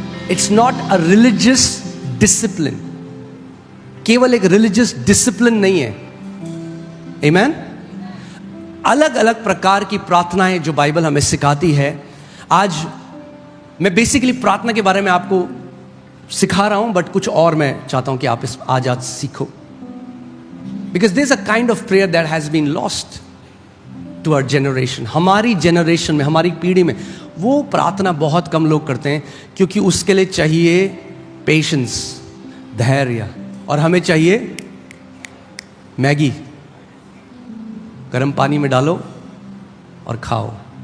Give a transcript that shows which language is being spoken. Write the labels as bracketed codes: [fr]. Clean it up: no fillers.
[en] it's not a religious discipline, [hi] केवल एक religious discipline नहीं है। आमीन। अलग अलग प्रकार की प्रार्थनाएं जो बाइबल हमें सिखाती है। आज मैं बेसिकली प्रार्थना के बारे में आपको सिखा रहा हूं, बट कुछ और मैं चाहता हूं कि आप इस आज सीखो। [en] Because there's a kind of prayer that has been lost to our generation. [hi] हमारी जनरेशन में, हमारी पीढ़ी में वो प्रार्थना बहुत कम लोग करते हैं, क्योंकि उसके लिए चाहिए पेशेंस, धैर्य, और हमें चाहिए मैगी, गर्म पानी में डालो और खाओ।